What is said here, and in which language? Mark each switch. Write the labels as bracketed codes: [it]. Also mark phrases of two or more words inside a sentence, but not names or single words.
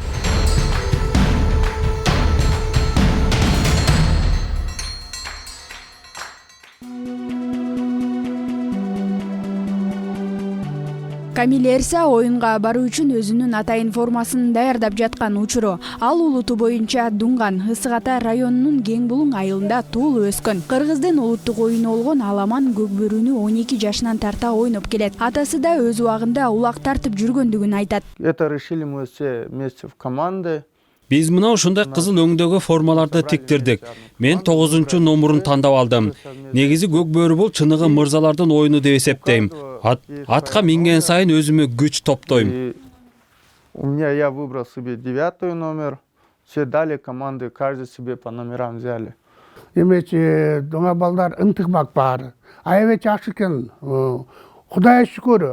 [ky] Камил Эрса оюнга баруу үчүн өзүнүн атайын формасын даярдап жаткан учуру. Ал улуту боюнча Дунган, Ысык Ата районунун Кең Булуң айылында туулуп өскөн. Кыргыздын улуттук оюну болгон аламан көкбөрүнү 12 жашынан тарта ойноп келет. Атасы да өз убагында улак тартып жүргөндүгүн айтат. [ru] Это решили мы все вместе в команде. [ky] Биз мына ушундай кызыл өңдөгө формаларды тиктирдик. Мен 9 номурун тандап алдым. Негизи көкбөрү бул чыныгы мырзалардын оюну деп эсептейм. Атка минген сайын өзүмө күч топтойм. [ru] У меня я выбрал себе 9 номер. Все дали команды, каждый себе по номерам взяли. [ky] Эмечи доңа балдар ынтыкмак бар. Аябет жакшы экен. Кудайга шүкүр.